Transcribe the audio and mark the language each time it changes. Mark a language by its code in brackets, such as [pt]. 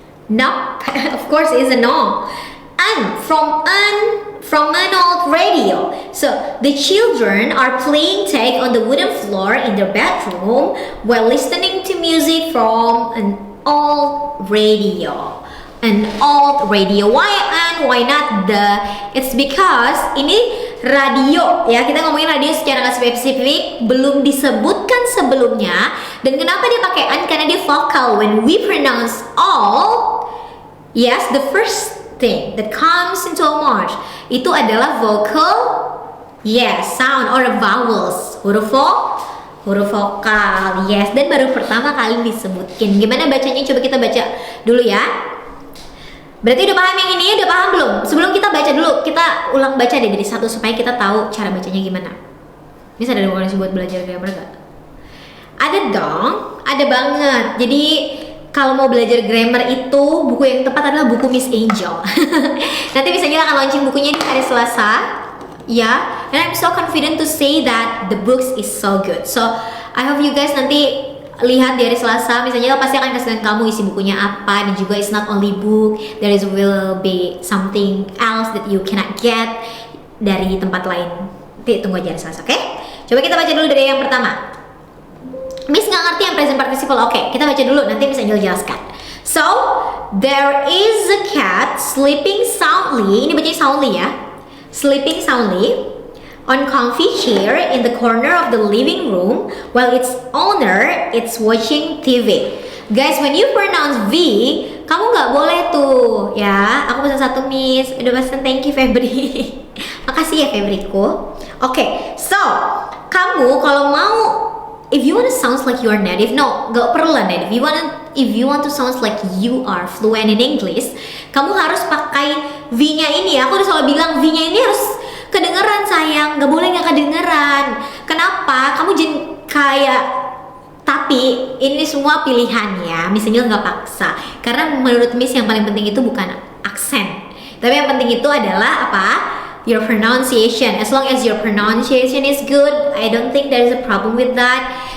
[en] No, of course it's a no. And from an old radio. So the children are playing tag on the wooden floor in their bedroom while listening to music from an old radio. An old radio. Why and why not the? It's because [id] ini radio ya, kita ngomongin radio secara nggak spesifik, belum disebutkan sebelumnya. Dan kenapa dia pakai an? Karena dia vokal. [en] When we pronounce all, yes, the first thing that comes into our mouth [id] itu adalah [en] vocal, yes, sound or vowels, [id] huruf vokal, [en] yes. [id] Dan baru pertama kali disebutkan. Gimana bacanya? Coba kita baca dulu ya. Berarti udah paham yang ini? Udah paham belum? Sebelum kita baca dulu, kita ulang baca deh dari satu supaya kita tahu cara bacanya gimana. Ini ada rekomendasi buat belajar grammar gak? Ada dong, ada banget. Jadi kalau mau belajar grammar itu buku yang tepat adalah buku Miss Angel. Nanti misalnya akan launching bukunya di hari Selasa, ya. [en] And I'm so confident to say that the books is so good. So I hope you guys [id] nanti lihat di hari Selasa, misalnya pasti akan kasih kamu isi bukunya apa, dan juga [en] it's not only book, there is will be something else that you cannot get [id] dari tempat lain. Nanti tunggu aja hari Selasa, oke? Coba kita baca dulu dari yang pertama. Miss nggak ngerti yang present participle, oke? Kita baca dulu, nanti Miss Angel jelaskan. [en] So, there is a cat sleeping soundly. [id] Ini bacanya soundly ya. [en] Sleeping soundly on comfy chair in the corner of the living room while its owner is watching TV. Guys, when you pronounce V, [id] kamu nggak boleh tuh ya. Aku pesan satu Miss. Udah pesan, thank you Febri. Makasih ya Febriku. [en] Oke, so [id] kamu kalau mau, [en] if you want to sound like you are native, no, [id] nggak perlu lah native. [en] If you want to sound like you are fluent in English, [id] kamu harus pakai V-nya ini. Aku udah selalu bilang V-nya ini harus kedengeran sayang, nggak boleh nggak kedengeran. Kenapa? Kamu jangan kayak, tapi ini semua pilihan ya. Misalnya nggak paksa. Karena menurut Miss yang paling penting itu bukan aksen, tapi yang penting itu adalah apa? [en] Your pronunciation. As long as your pronunciation is good, I don't think there is a problem with that.